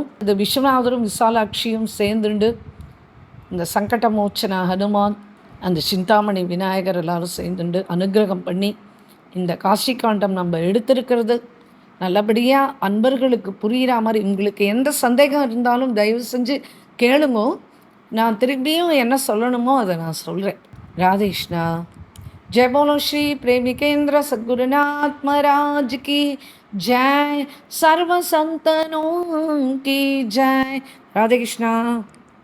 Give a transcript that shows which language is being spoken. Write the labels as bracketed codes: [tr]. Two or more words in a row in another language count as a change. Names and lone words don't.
[ta] இது விஸ்வநாதரும் விசாலாட்சியும் சேர்ந்துண்டு இந்த சங்கடமோச்சன ஹனுமான், அந்த சிந்தாமணி விநாயகர் எல்லாரும் சேர்ந்துண்டு அனுகிரகம் பண்ணி இந்த காஷி காண்டம் நம்ம எடுத்திருக்கிறது நல்லபடியாக அன்பர்களுக்கு புரிகிற மாதிரி. உங்களுக்கு எந்த சந்தேகம் இருந்தாலும் தயவு செஞ்சு கேளுங்க, நான் திரும்பியும் என்ன சொல்லணுமோ அதை நான் சொல்கிறேன். ராதேஷ்ணா. [hi] जय बोलो श्री प्रेमिकेंद्र सद्गुरुनाथ महाराज की जय, सर्व संतनों की जय. राधे कृष्णा.